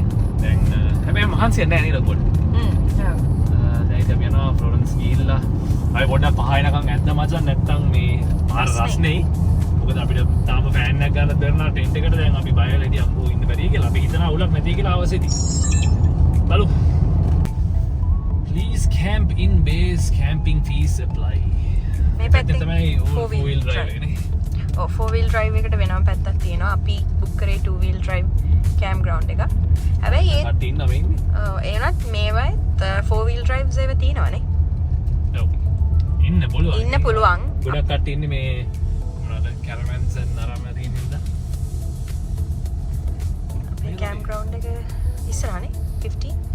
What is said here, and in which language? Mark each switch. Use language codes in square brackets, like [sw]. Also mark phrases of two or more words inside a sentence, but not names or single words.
[si] දැන් හැබැයි මහන්සියක් නැහැ නේද පොඩ්ඩක්. දැන් අපි යනවා ෆ්ලොරන්ස් ගිහිල්ලා අපි පොඩ්ඩක් පහයනකම් ඇද්ද මචං නැත්තම් මේ මාර රස්නේ. මොකද අපිට තාම ෆෑන් එකක් ගන්න බැරි ටෙන්ට් එකට දැන් අපි බය වෙලා ඉතින් අම්මෝ ඉන්න බැරි කියලා අපි හිතනවා උලක් නැති කියලා අවසෙදි. බලමු. [en] Please camp in base, camping fees apply. [si] මේ පැත්තේ තමයි [en] 4-wheel drive [si] නේ. ඔව් [en] 4-wheel drive [si] එකට වෙනම පැත්තක් තියෙනවා. අපි බුක් කරේ [en] 2-wheel drive camp ground [si] එක. හැබැයි ඒ කට්ටිය ඉන්නවා මේ ඉන්නේ. ඔව් ඒනත් මේවයිත් [en] 4-wheel drives [si] ඒව තියෙනවනේ. ඔව්. ඉන්න පුළුවන්. ඉන්න පුළුවන්. ගොඩක් කට්ටිය ඉන්නේ මේ මොනවාද caravans නරම තියෙන හින්දා. අපේ [en] camp ground [si] එක ඉස්සරහනේ 15.